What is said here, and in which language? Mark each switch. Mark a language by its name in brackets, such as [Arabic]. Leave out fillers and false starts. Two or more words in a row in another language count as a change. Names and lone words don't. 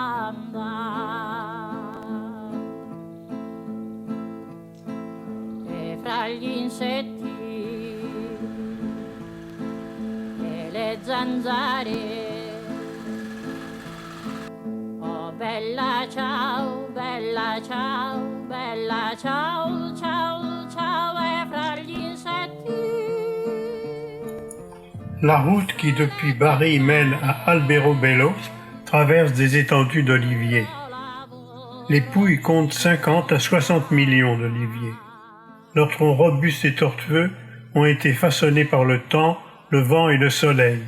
[Italian] andare, e fra gli insetti e le zanzare, oh bella ciao, bella ciao, bella ciao, ciao, ciao, e fra gli insetti. [French] La route qui depuis Bari mène à Alberobello traverse des étendues d'oliviers. Les Pouilles comptent 50 à 60 millions d'oliviers. Leurs troncs robustes et tortueux ont été façonnés par le temps, le vent et le soleil.